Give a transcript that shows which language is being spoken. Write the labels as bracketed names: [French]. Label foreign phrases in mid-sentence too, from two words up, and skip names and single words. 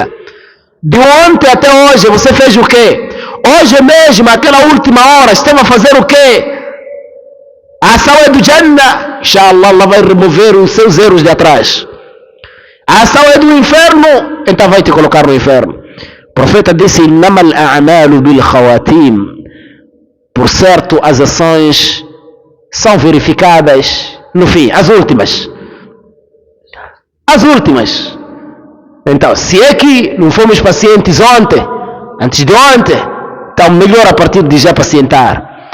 [Portuguese] De ontem até hoje você fez o quê? Hoje mesmo, aquela última hora, estava a fazer o quê? A ação é do Jannah, inshallah Allah vai remover os seus erros de atrás. A ação é do inferno, então vai te colocar no inferno. O profeta disse: [Arabic] إنما الأعمال بالخواتيم. [Portuguese] Por certo, as ações são verificadas no fim, as últimas. As últimas. Então, se é que não fomos pacientes ontem, antes de ontem, então melhor a partir de já pacientar.